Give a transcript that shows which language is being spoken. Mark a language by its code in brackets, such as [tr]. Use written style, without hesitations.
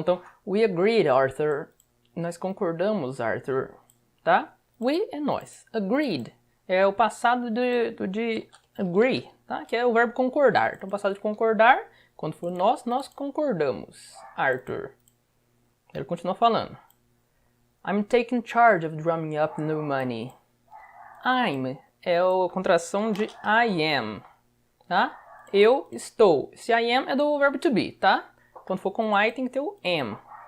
[pt] Então, [en] we agreed, [pt] Arthur. Nós concordamos, Arthur. Tá? We é nós. Agreed é o passado de agree, tá? Que é o verbo concordar. Então, o passado de concordar, quando for nós concordamos, Arthur. Ele continua falando. [en] I'm taking charge of drumming up new money. [pt] I'm é a contração de I am, tá? Eu estou. Esse I am é do verbo to be, tá? Quando for com I tem que ter o am.